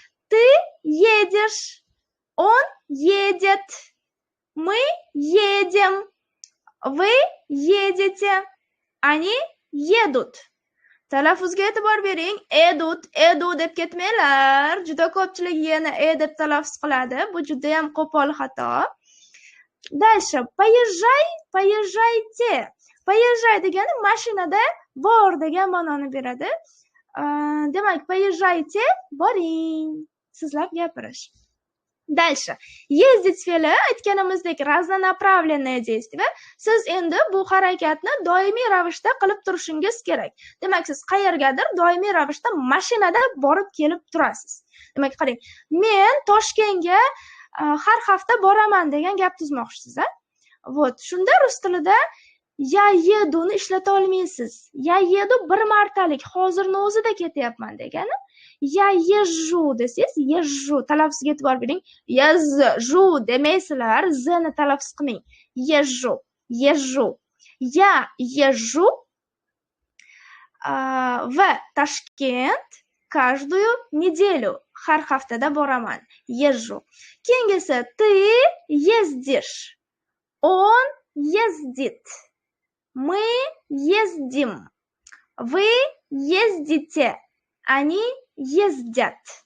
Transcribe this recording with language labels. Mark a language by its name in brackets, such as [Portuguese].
[Russian] Ты едешь, он едет, мы едем, вы едете, они едут. [Uzbek] Talaffuzga e'tibor bering. Edut, edu deb ketmanglar. Juda ko'pchilik yana e deb talaffuz qiladi. Bu juda ham qo'pol xato. Дальше. [Russian] Поезжай, поезжайте. [Uzbek] Поезжай degani mashinada bor degan ma'noni beradi. Demak, поезжайте, boring. Sizlab gapirish. Дальше. Ездить fe'li aytganimizdek разнонаправленное действие. Siz endi bu harakatni doimiy ravishda qilib turishingiz kerak. Demak, siz qayergadir doimiy ravishda mashinada borib kelib turasiz. Demak, qarang, men Toshkentga har hafta boraman degan gap tuzmoqchisiz, a? Вот, shunda rus tilida "я еду" ni ishlata olmaysiz. "Я еду" bir martalik, hozirni o'zida ketyapman degani. "Я езжу" desangiz, "езжу" talaffuzga e'tibor bering. "Езжу" demaysizlar, z ni talaffuz qilmang. [Russian] "Езжу", "езжу". "Я езжу в Toshkent каждую неделю". [Uzbek] Har haftada boraman. "Езжу". [Russian] Keyingisi "ты ездишь", "он ездит", "мы ездим", "вы ездите", "они ездят".